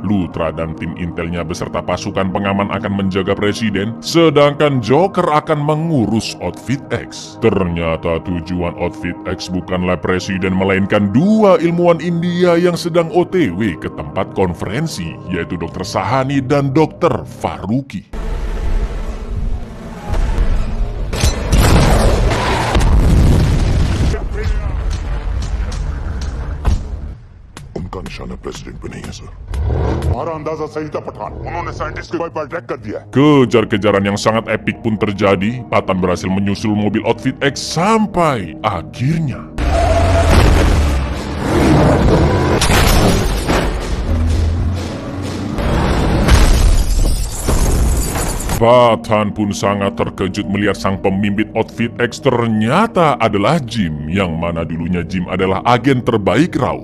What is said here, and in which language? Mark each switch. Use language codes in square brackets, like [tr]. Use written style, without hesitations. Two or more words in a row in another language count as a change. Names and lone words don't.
[id] Luthra dan tim intelnya beserta pasukan pengaman akan menjaga Presiden, sedangkan Joker akan mengurus Outfit X. Ternyata tujuan Outfit X bukanlah Presiden, melainkan 2 ilmuwan India yang sedang OTW ke tempat konferensi, yaitu Dr. Sahani dan Dr. Faruqi. [hi] उनका निशाना प्रेसिडेंट पे नहीं है सर। हमारा अंदाजा सही था पठान, उन्होंने साइंटिस्ट के पर ट्रैक कर दिया। [id] Kejar-kejaran yang sangat epik pun terjadi. Patan berhasil menyusul mobil Outfit X sampai akhirnya Patan pun sangat terkejut melihat sang pemimpin Outfit X ternyata adalah Jim, yang mana dulunya Jim adalah agen terbaik RAW.